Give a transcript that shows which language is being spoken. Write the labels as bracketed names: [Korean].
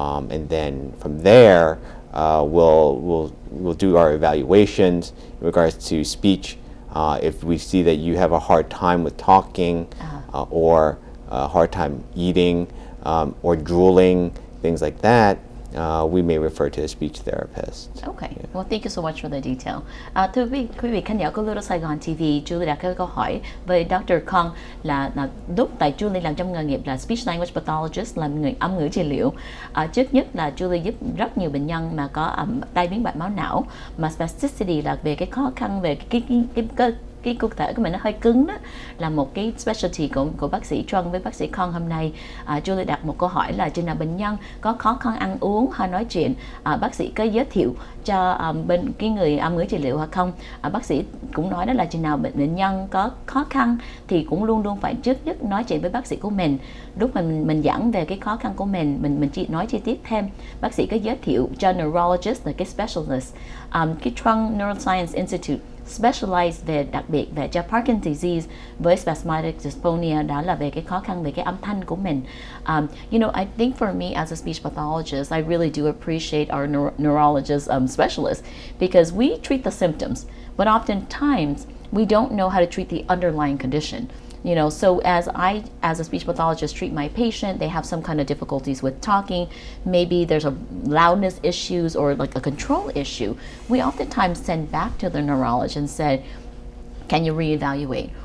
[English] And then from there, we'll do our evaluations in regards to speech. If we see that you have a hard time with talking, or a hard time eating, or drooling, things like that, we may refer to a speech therapist. Okay. Well, thank you so much for the detail. [Vietnamese] Thưa quý vị khán giả của Little Saigon TV, Julie đã có câu hỏi với Dr. Khang là lúc tại Julie làm trong nghề nghiệp là speech language pathologist, làm người âm ngữ trị liệu. Trước nhất là Julie giúp rất nhiều bệnh nhân mà có tai biến mạch máu não, mà spasticity là về cái khó khăn về cái cái cơ thể của mình nó hơi cứng đó, là một cái specialty của bác sĩ Chân với bác sĩ Khang hôm nay. Julie đặt một câu hỏi là chừng nào bệnh nhân có khó khăn ăn uống hay nói chuyện, bác sĩ có giới thiệu cho bên cái người âm ngữ trị liệu hay không? Bác sĩ cũng nói đó là chừng nào bệnh nhân có khó khăn thì cũng luôn luôn phải trước nhất nói chuyện với bác sĩ của mình. Lúc mình giảng về cái khó khăn của mình chỉ nói chi tiết thêm, bác sĩ có giới thiệu cho neurologist là cái specialist. Cái Trung Neuroscience Institute specialize về đặc biệt về cho Parkinson disease với spasmodic dysphonia, đó là về cái khó khăn về cái âm thanh của mình. [English] I think for me as a speech pathologist, I really do appreciate our neurologist specialists because we treat the symptoms, but oftentimes we don't know how to treat the underlying condition. So as a speech pathologist treat my patient, they have some kind of difficulties with talking, maybe there's a loudness issues or like a control issue, we oftentimes send back to the neurologist and say, can you reevaluate?